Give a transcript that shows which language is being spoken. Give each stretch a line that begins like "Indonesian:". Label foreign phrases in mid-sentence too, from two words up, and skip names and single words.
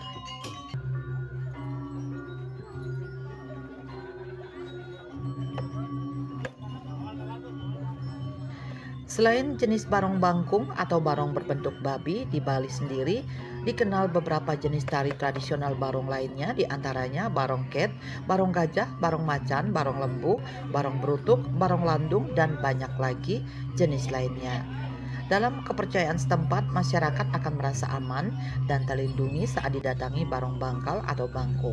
Indonesian: Selain jenis barong bangkung atau barong berbentuk babi, di Bali sendiri dikenal beberapa jenis tari tradisional barong lainnya, diantaranya barong ket, barong gajah, barong macan, barong lembu, barong berutuk, barong landung, dan banyak lagi jenis lainnya. Dalam kepercayaan setempat, masyarakat akan merasa aman dan terlindungi saat didatangi barong bangkal atau bangkung.